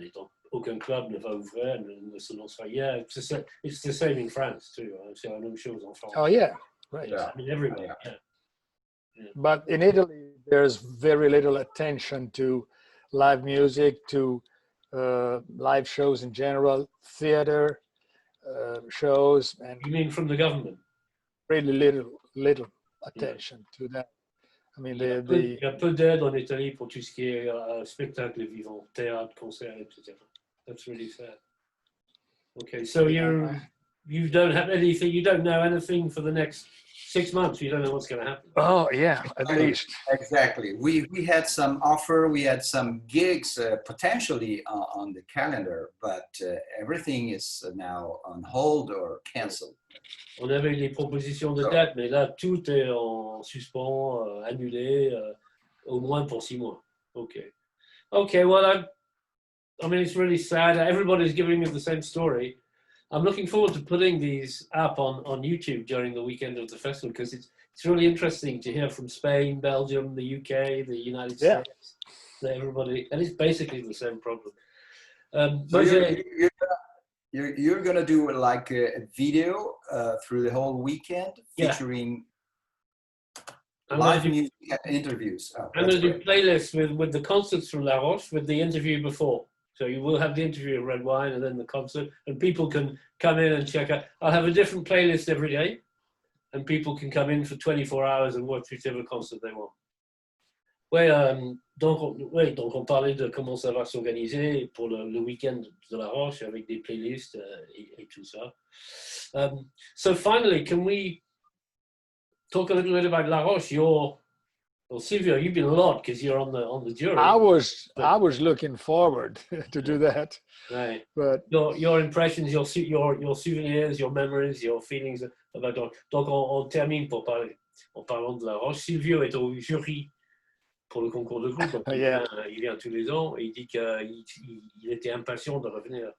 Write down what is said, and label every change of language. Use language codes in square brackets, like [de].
[fr] Et donc, aucun club ne va ouvrir, ne se lancera. [en] Yeah, it's the same in France, too. [fr] C'est la même chose en France. [en] Oh, yeah, right. Yeah. I mean, everywhere. Yeah. Yeah. But in Italy, there's very little attention to live music, to live shows in general, theater shows, and You mean from the government? really little attention to that. I mean, [fr] Il y a peu d'aide en Italie pour tout ce qui est spectacle vivant, théâtre, concert, etc. [en] That's really sad. Okay, so you don't have anything, you don't know anything for the next 6 months. You don't know what's going to happen. Oh yeah, at least. Exactly. We had some offer, we had some gigs potentially on the calendar, but everything is now on hold or canceled. [fr] On avait des propositions de date, mais là, tout est en suspens, annulé, au moins pour 6 mois. [en] Okay. Okay, well, I mean, it's really sad. Everybody's giving me the same story. I'm looking forward to putting these up on YouTube during the weekend of the festival, because it's really interesting to hear from Spain, Belgium, the UK, the United States, that everybody, and it's basically the same problem. So you're gonna do like a video through the whole weekend featuring live music and interviews. Oh, I'm going to do playlists with the concerts from La Roche, with the interview before. So you will have the interview of Red Wine and then the concert, and people can come in and check out. I'll have a different playlist every day, and people can come in for 24 hours and watch whichever concert they want. [fr] Donc on parlait de comment ça va s'organiser pour le week-end de La Roche avec des playlists et tout ça. [en] So finally, can we talk a little bit about La Roche? Well, Silvio, you've been a lot because you're on the jury. I was looking forward to do that. Right. But your impressions, your souvenirs, your memories, your feelings about. [fr] Donc on termine en parlant de La Roche. Silvio est au jury pour le concours de groupe. Donc il vient tous les ans et il dit qu'il était impatient de revenir.